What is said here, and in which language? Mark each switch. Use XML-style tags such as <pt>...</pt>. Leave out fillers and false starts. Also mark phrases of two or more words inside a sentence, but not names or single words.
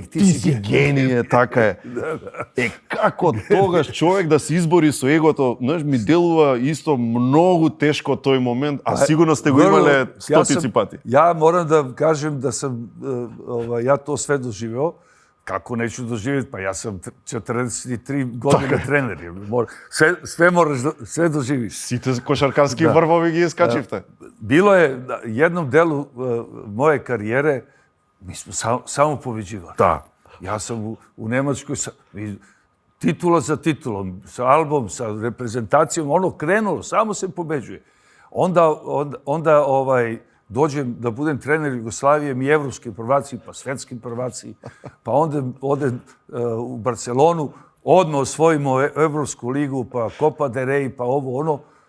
<mk>Ти си геније, така е. Како тогаш човек да се избори со егото, знаеш, ми делува исто многу тешко тој момент, а сигурно сте го имале стотици пати.</mk> <sr>Ја морам да кажем да сам, ја то све доживео, kako neću doživjeti? Pa ja sam 43 godine trener. Sve moraš, sve doživiš.</sr> <mk>Сите кошаркарски врвови ги искачивте.</mk> <sr>Bilo je na jednom delu moje karijere, mi smo samo pobeđivali. Da. Ja sam u Nemačkoj, titula za titulom, sa albom, sa reprezentacijom, ono krenulo, samo se pobeđuje. Onda dođem da budem trener Jugoslavije, mi evropski prvaci, pa svetski prvaci, pa onda odem u Barcelonu, odmah osvojimo Evropsku ligu, pa Copa del Rey, pa ovo ono.</sr>